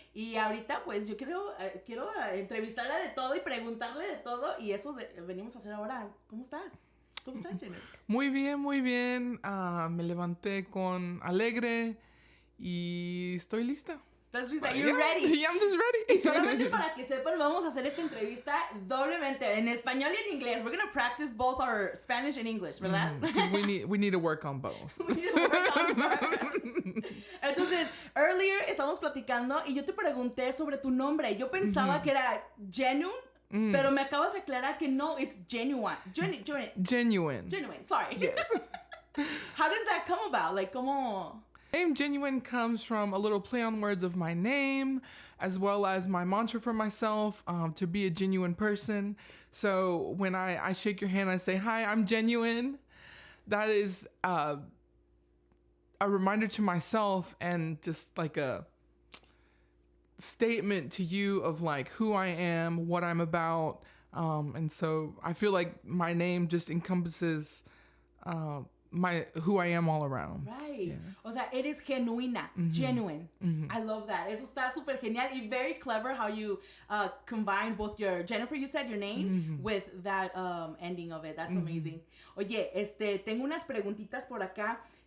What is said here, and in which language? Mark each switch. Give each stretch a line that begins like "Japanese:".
Spanish: Y ahorita pues yo quiero entrevistarla de todo y preguntarle de todo y eso venimos a hacer ahora. ¿Cómo estás? ¿Cómo estás, Jennun? Muy bien, muy bien. Me levanté con alegre y estoy lista. ¿Estás lista?
English: You're ready. Yeah, I'm just ready.
Spanish: Y solamente para que sepan, vamos a hacer esta entrevista doblemente, en español y en inglés.
English: We're going to practice both our Spanish and English,
Spanish: ¿verdad?
English: We need to work on both. We need to work on both.
Spanish: Entonces, earlier estábamos platicando y yo te pregunté sobre tu nombre. Yo pensaba que era Jennun, pero me acabas de aclarar que no,
English: it's Genuine. Genuine. Genuine, sorry. Yes. How does that come about? Like,
Spanish: ¿cómo...?
English: Name Genuine comes from a little play on words of my name, as well as my mantra for myself, to be a genuine person. So when I shake your hand, I say, "Hi, I'm genuine." That is a reminder to myself and just like a statement to you of like who I am, what I'm about. And so I feel like my name just encompasses who I am all around. Right. Yeah.
Spanish: O sea, eres genuina, genuine.
English: I love that.
Spanish: Eso está súper genial y
English: very clever how you combine both your, Jennifer, you said your name, with that ending of it. That's amazing.
Spanish: Oye, tengo unas preguntitas por acá.